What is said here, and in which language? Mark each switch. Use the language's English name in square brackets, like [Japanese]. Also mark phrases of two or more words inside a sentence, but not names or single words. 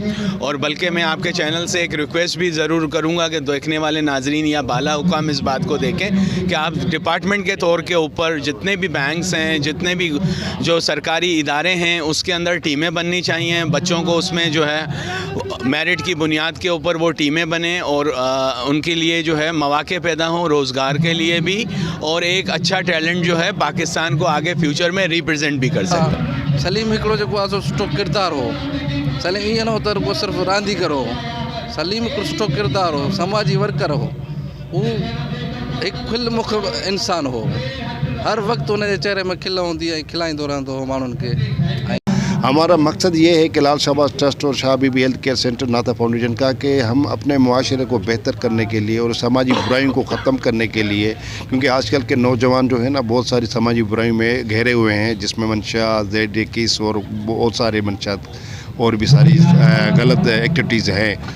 [Urdu] اور بلکہ میں آپ کے چینل سے ایک ریکویسٹ بھی ضرور کروں گا کہ دیکھنے والے ناظرین یا بالا حکام اس بات کو دیکھیں کہ آپ ڈیپارٹمنٹ کے طور کے اوپر جتنے بھی بینکس ہیں، جتنے بھی جو سرکاری ادارے ہیں، اس کے اندر ٹیمیں بننی چاہییں. بچوں کو اس میں جو ہے میرٹ کی بنیاد کے اوپر وہ ٹیمیں بنے اور ان کے لیے جو ہے موقعے پیدا ہوں روزگار کے لیے بھی، اور ایک اچھا ٹیلنٹ جو ہے پاکستان کو آگے فیوچر میں ریپریزنٹ بھی کر سکتا. [Sindhi] सलीम हिकिड़ो जेको आहे सो सुठो किरदारु हो। सलीम ईअं न हो त रुॻो सिर्फ़ु रांदीगर हो। सलीम हिकिड़ो सुठो किरदारु हो, समाजी वर्कर हो। हू हिकु खिलमुख इंसान हो। [Urdu] ہر وقت ان کے چہرے میں کھل ہوندی ہے, [Sindhi] खिलाईंदो रहंदो हो माण्हुनि खे। [Urdu] ہمارا مقصد یہ ہے کہ لال شہباز ٹرسٹ اور شاہ بی بی ہیلتھ کیئر سینٹر ناتھا فاؤنڈیشن کا کہ ہم اپنے معاشرے کو بہتر کرنے کے لیے اور سماجی برائیوں کو ختم کرنے کے لیے، کیونکہ آج کل کے نوجوان جو ہے نا بہت ساری سماجی برائیوں میں گھیرے ہوئے ہیں، جس میں منشا Z21 اور بہت سارے منشات اور بھی ساری غلط ایکٹیویٹیز ہیں.